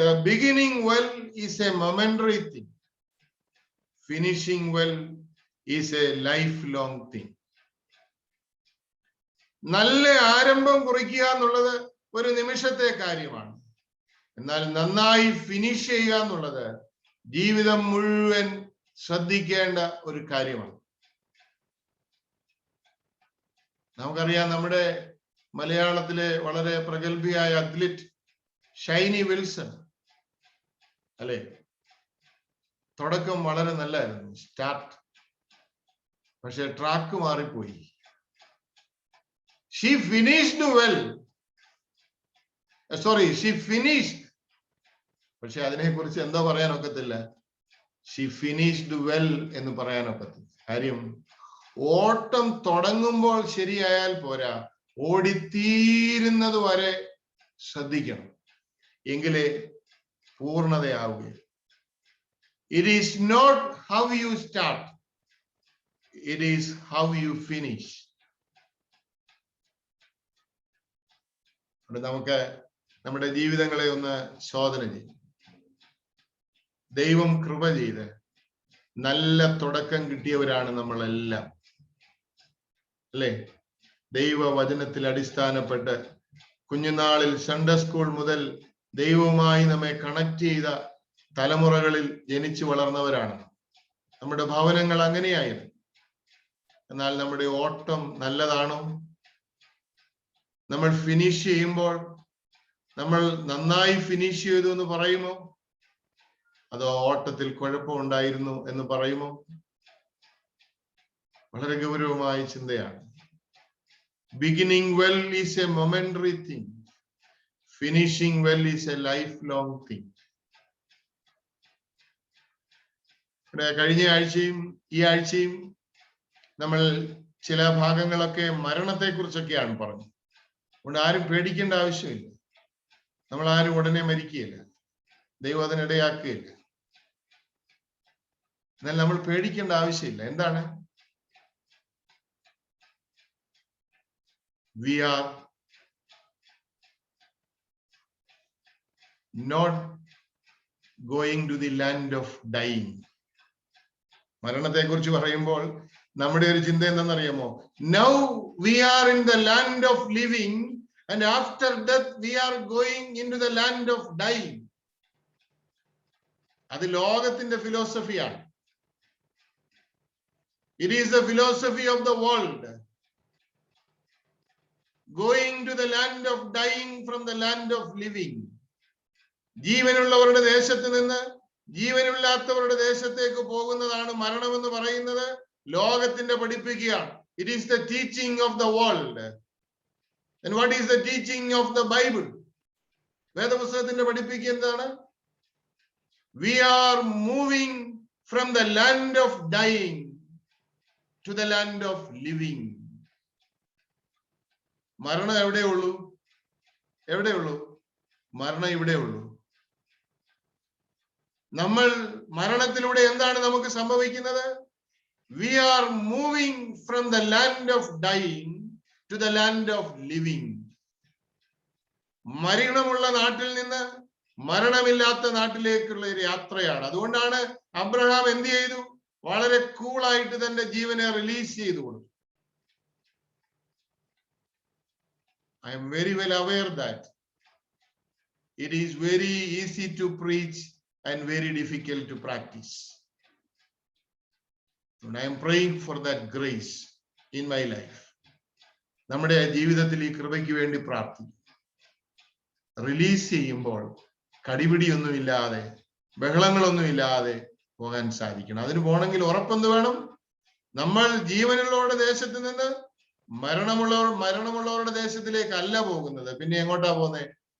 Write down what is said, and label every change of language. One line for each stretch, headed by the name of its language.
English: Beginning well is a momentary thing. Finishing well is a lifelong thing.
Malayalam: നല്ല ആരംഭം കുറിക്കുക എന്നുള്ളത് ഒരു നിമിഷത്തെ കാര്യമാണ്. എന്നാൽ നന്നായി ഫിനിഷ് ചെയ്യുക എന്നുള്ളത് ജീവിതം മുഴുവൻ ശ്രദ്ധിക്കേണ്ട ഒരു കാര്യമാണ്. നമുക്കറിയാം, നമ്മുടെ മലയാളത്തിലെ വളരെ പ്രഗത്ഭയായ അത്ലറ്റ് ഷൈനി വിൽസൺ അല്ലെ, തുടക്കം വളരെ നല്ലായിരുന്നു, സ്റ്റാർട്ട്. പക്ഷെ ട്രാക്ക് മാറിപ്പോയി.
English: She finished well. She finished.
Malayalam: പക്ഷെ അതിനെക്കുറിച്ച് എന്താ പറയാനൊക്കത്തില്ല.
English: She finished well
Malayalam: എന്ന് പറയാനൊക്കത്തില്ല. കാര്യം ഓട്ടം തുടങ്ങുമ്പോൾ ശരിയായാൽ പോരാ, ഓടിത്തീരുന്നത് വരെ ശ്രദ്ധിക്കണം, എങ്കിലേ പൂർണ്ണതയാവുകയുള്ളൂ.
English: It is not how you start, it is how you finish.
Malayalam: നമുക്ക് നമ്മുടെ ജീവിതങ്ങളെ ഒന്ന് ശോധന ചെയ്യും. ദൈവം കൃപ ചെയ്ത് നല്ല തുടക്കം കിട്ടിയവരാണ് നമ്മളെല്ലാം, അല്ലേ? ദൈവവചനത്തിൽ അടിസ്ഥാനപ്പെട്ട് കുഞ്ഞുനാളിൽ സൺഡേ സ്കൂൾ മുതൽ ദൈവവുമായി നമ്മെ കണക്ട് ചെയ്ത തലമുറകളിൽ ജനിച്ചു വളർന്നവരാണ്. നമ്മുടെ ഭവനങ്ങൾ അങ്ങനെയായിരുന്നു. എന്നാൽ നമ്മുടെ ഓട്ടം നല്ലതാണോ? നമ്മൾ ഫിനിഷ് ചെയ്യുമ്പോൾ നമ്മൾ നന്നായി ഫിനിഷ് ചെയ്തു എന്ന് പറയുമോ? അതോ ഓട്ടത്തിൽ കുഴപ്പമുണ്ടായിരുന്നു എന്ന് പറയുമോ? വളരെ ഗൗരവമായ ചിന്തയാണ്.
English: Beginning well is a momentary thing. Finishing well is a lifelong thing.
Malayalam: കഴിഞ്ഞ ആഴ്ചയും ഈ ആഴ്ചയും നമ്മൾ ചില ഭാഗങ്ങളൊക്കെ മരണത്തെ കുറിച്ചൊക്കെയാണ് പറഞ്ഞത്. അതുകൊണ്ട് ആരും പേടിക്കേണ്ട ആവശ്യമില്ല. നമ്മൾ ആരും ഉടനെ മരിക്കുകയില്ല, ദൈവം അതിനിടയാക്കുകയില്ല. എന്നാൽ നമ്മൾ പേടിക്കേണ്ട ആവശ്യമില്ല. എന്താണ്?
English: We are not going to the land of dying.
Malayalam: മരണത്തെ കുറിച്ച് പറയുമ്പോൾ നമ്മുടെ ഒരു ചിന്ത എന്താണെന്നറിയാമോ?
English: Now we are in the land of living and after death we are going into the land of dying.
Malayalam: അത് ലോകത്തിന്റെ ഫിലോസഫിയാണ്.
English: It is the philosophy of the world. Going to the land of dying from the land of living.
Malayalam: ജീവനുള്ളവരുടെ ദേശത്ത് നിന്ന് ജീവനില്ലാത്തവരുടെ ദേശത്തേക്ക് പോകുന്നതാണ് മരണമെന്ന് പറയുന്നത് ലോകത്തിന്റെ പഠിപ്പിക്കുകയാണ്.
English: It is the teaching of the world. And what is the teaching of the Bible?
Malayalam: വേദപുസ്തകത്തിന്റെ പഠിപ്പിക്കുക എന്താണ്?
English: We are moving from the land of dying to the land of living.
Malayalam: മരണം എവിടെയുള്ളൂ? എവിടെയുള്ളൂ? മരണം ഇവിടെയുള്ളൂ. നമ്മൾ മരണത്തിലൂടെ എന്താണ് നമുക്ക് സംഭവിക്കുന്നത്?
English: We are moving from the land of dying to the land of living.
Malayalam: മരണമുള്ള നാട്ടിൽ നിന്ന് മരണമില്ലാത്ത നാട്ടിലേക്കുള്ള ഒരു യാത്രയാണ്. അതുകൊണ്ടാണ് അബ്രഹാം എന്ത് ചെയ്തു? വളരെ കൂളായിട്ട് തന്റെ ജീവനെ റിലീസ് ചെയ്തു കൊടുത്തു.
English: I am very well aware that it is very easy to preach and very difficult to practice. And I am praying for that grace in my life.
Malayalam: നമ്മുടെ ജീവിതത്തിൽ ഈ കൃപയ്ക്ക് വേണ്ടി പ്രാർത്ഥിക്കും. റിലീസ് ചെയ്യുമ്പോൾ കടിപിടിയൊന്നുമില്ലാതെ ബഹളങ്ങളൊന്നുമില്ലാതെ പോകാൻ സാധിക്കണം. അതിന് പോകണമെങ്കിൽ ഉറപ്പെന്ത് വേണം? നമ്മൾ ജീവനുള്ളവരുടെ ദേശത്ത് നിന്ന് മരണമുള്ളവരുടെ ദേശത്തിലേക്കല്ല പോകുന്നത്. പിന്നെ എങ്ങോട്ടാ പോകുന്നത്?